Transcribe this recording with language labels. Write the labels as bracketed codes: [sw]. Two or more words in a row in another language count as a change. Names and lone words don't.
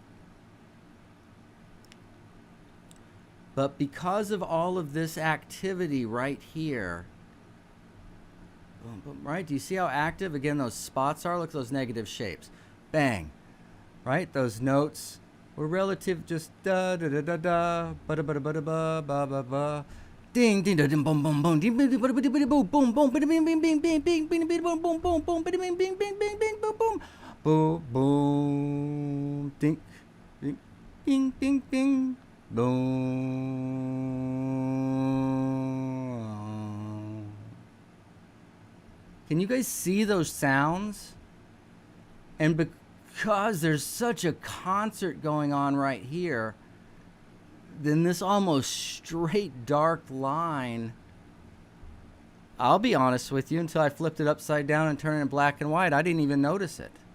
[en] But because of all of this activity right here, right? Do you see how active, again, those spots are? Look at those negative shapes. Bang. Right? Those notes were relative, just da da da da da, ba da ba da ba da ba ba ba ba. Ding ding ding boom boom boom ding boom boom boom boom boom bing bing bing bing bing bing bing boom boom boom boom bing bing bing bing bing bing boom boom boom boom ding ding bing bing bing boom. Can you guys see those sounds? And because there's such a concert going on right here, then this almost straight dark line, I'll be honest with you, until I flipped it upside down and turned it black and white, I didn't even notice it.